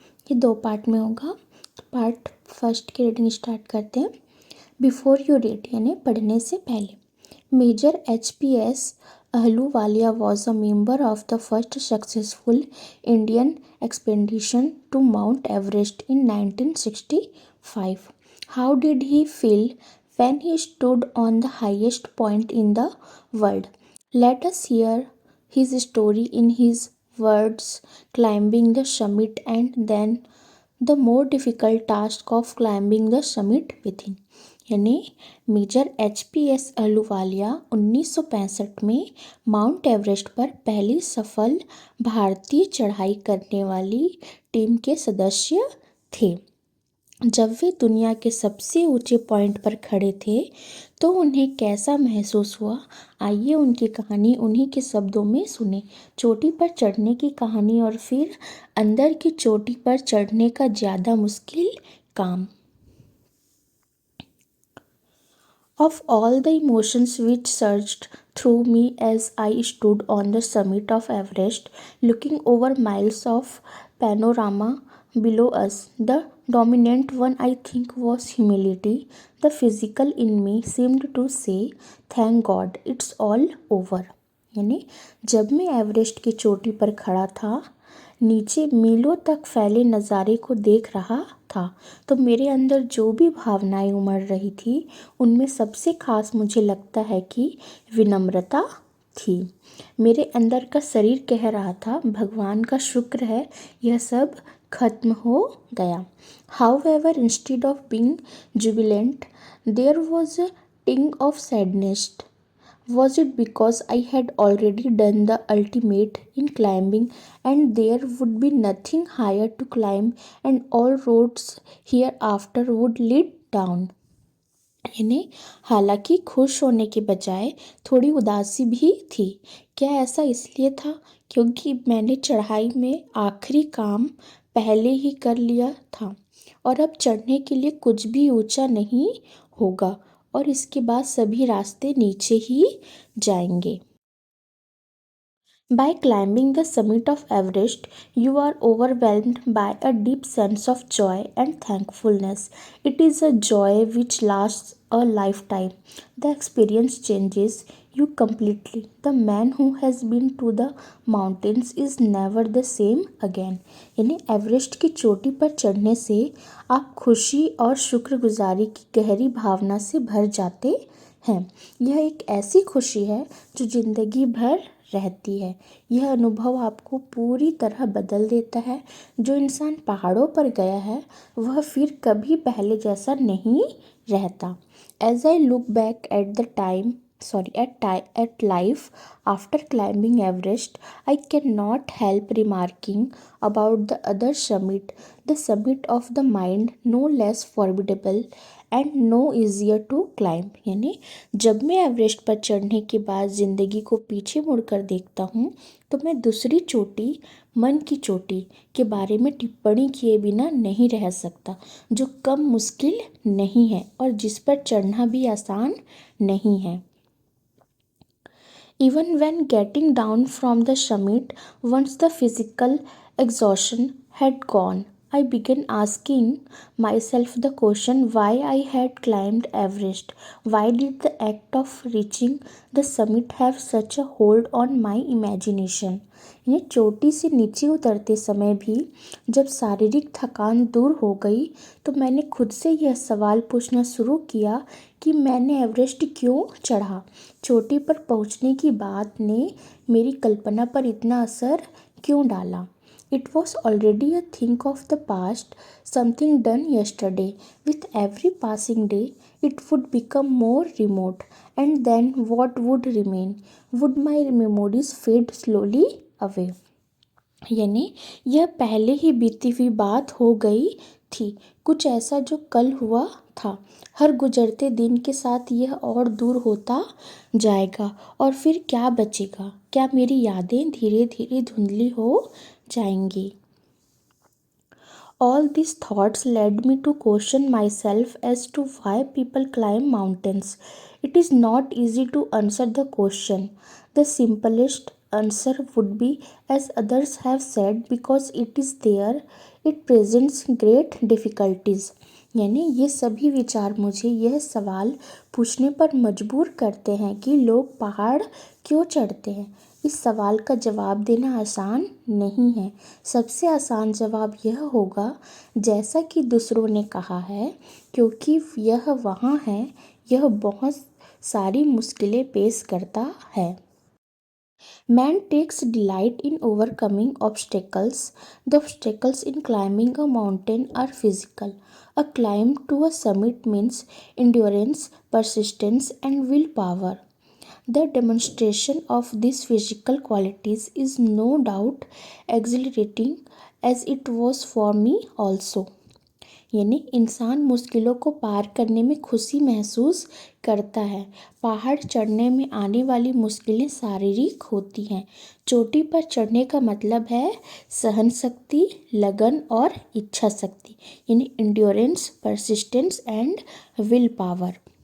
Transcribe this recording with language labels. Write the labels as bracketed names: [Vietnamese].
[Hindi] ये 2 पार्ट में होगा। पार्ट फर्स्ट की रीडिंग स्टार्ट करते हैं। [English] before you read [Hindi] यानी पढ़ने से पहले। [English] Major HPS Ahluwalia was a member of the first successful Indian expedition to Mount Everest in 1965. How did he feel when he stood on the highest point in the world? Let us hear his story in his words, climbing the summit and then the more difficult task of climbing the summit within. [Hindi] यानी major HPS Ahluwalia 1965 में mount Everest पर पहली सफल भारतीय चढ़ाई करने वाली team के सदस्य थे। जब वे दुनिया के सबसे ऊंचे पॉइंट पर खड़े थे तो उन्हें कैसा महसूस हुआ, आइए उनकी कहानी उन्हीं के शब्दों में सुने। चोटी पर चढ़ने की कहानी और फिर अंदर की चोटी पर चढ़ने का ज़्यादा मुश्किल काम। [English] Of all the emotions which surged through me as I stood on the summit of Everest, looking over miles of panorama below us, the dominant one I think was humility. The physical in me seemed to say, "Thank God, it's all over." [Hindi] यानी जब मैं Everest की चोटी पर खड़ा था, नीचे मीलों तक फैले नज़ारे को देख रहा था, तो मेरे अंदर जो भी भावनाएं उमड़ रही थी उनमें सबसे खास मुझे लगता है कि विनम्रता थी। मेरे अंदर का शरीर कह रहा था, भगवान का शुक्र है यह सब खत्म हो गया। [English] However instead of being jubilant there was a tinge of sadness. Was it because I had already done the ultimate in climbing and there would be nothing higher to climb and all roads hereafter would lead down? [Hindi] यानी हालांकि खुश होने के बजाय थोड़ी उदासी भी थी। क्या ऐसा इसलिए था क्योंकि मैंने चढ़ाई में आखिरी काम पहले ही कर लिया था और अब चढ़ने के लिए कुछ भी ऊंचा नहीं होगा और इसके बाद सभी रास्ते नीचे ही जाएंगे। [English] By climbing the summit of Everest, you are overwhelmed by a deep sense of joy and thankfulness. It is a joy which lasts a lifetime. The experience changes you completely. The man who has been to the mountains is never the same again. [Hindi] यानी Everest की चोटी पर चढ़ने से आप खुशी और शुक्रगुजारी की गहरी भावना से भर जाते हैं। यह एक ऐसी खुशी है जो जिंदगी भर रहती है। यह अनुभव आपको पूरी तरह बदल देता है। जो इंसान पहाड़ों पर गया है वह फिर कभी पहले जैसा नहीं रहता। [English] As I look back at the time at life after climbing Everest, I cannot help remarking about the other summit, the summit of the mind, no less formidable and no easier to climb. [Hindi] यानी जब मैं Everest पर चढ़ने के बाद ज़िंदगी को पीछे मुड़कर देखता हूँ तो मैं दूसरी चोटी, मन की चोटी के बारे में टिप्पणी किए बिना नहीं रह सकता, जो कम मुश्किल नहीं है और जिस पर चढ़ना भी आसान नहीं है। [English] Even when getting down from the summit, once the physical exhaustion had gone, I began asking myself the question why I had climbed Everest. Why did the act of reaching the summit have such a hold on my imagination? [Hindi] यानी चोटी से नीचे उतरते समय भी जब शारीरिक थकान दूर हो गई तो मैंने खुद से यह सवाल पूछना शुरू किया कि मैंने एवरेस्ट क्यों चढ़ा। चोटी पर पहुंचने की बात ने मेरी कल्पना पर इतना असर क्यों डाला। [English] It was already a thing of the past, something done yesterday. With every passing day, it would become more remote. And then what would remain? Would my memories fade slowly away? [Hindi] यानी यह पहले ही बीती हुई बात हो गई थी, कुछ ऐसा जो कल हुआ था। हर गुजरते दिन के साथ यह और दूर होता जाएगा और फिर क्या बचेगा? क्या मेरी यादें धीरे धीरे धुंधली हो जाएंगी? [English] All these thoughts led me to question myself as to why people climb mountains. It is not easy to answer the question. The simplest answer would be, as others have said, because it is there, it presents great difficulties. [Hindi] यानी ये सभी विचार मुझे यह सवाल पूछने पर मजबूर करते हैं कि लोग पहाड़ क्यों चढ़ते हैं। इस सवाल का जवाब देना आसान नहीं है। सबसे आसान जवाब यह होगा, जैसा कि दूसरों ने कहा है, क्योंकि यह वहाँ है, यह बहुत सारी मुश्किलें पेश करता है। [English] Man takes delight in overcoming obstacles. The obstacles in climbing a mountain are physical. A climb to a summit means endurance, persistence, and willpower. The demonstration of these physical qualities is no doubt exhilarating, as it was for me also. [Hindi] यानी इंसान मुश्किलों को पार करने में खुशी महसूस करता है। पहाड़ चढ़ने में आने वाली मुश्किलें शारीरिक होती हैं। चोटी पर चढ़ने का मतलब है सहन शक्ति, लगन और इच्छा शक्ति, यानी [English] Endurance, persistence and will power.